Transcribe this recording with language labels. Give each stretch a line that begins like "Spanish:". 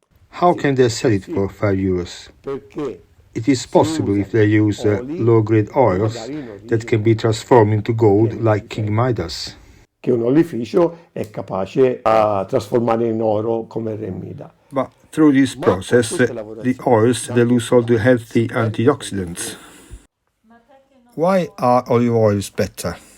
English: How can they sell it for 5 euros? It is possible if they use low-grade oils that can be transformed into gold like King Midas.
Italian: Che un olificio è capace a trasformare in oro come Re Mida.
English: But through this process, the oils they lose all the healthy antioxidants. Why are olive oils better?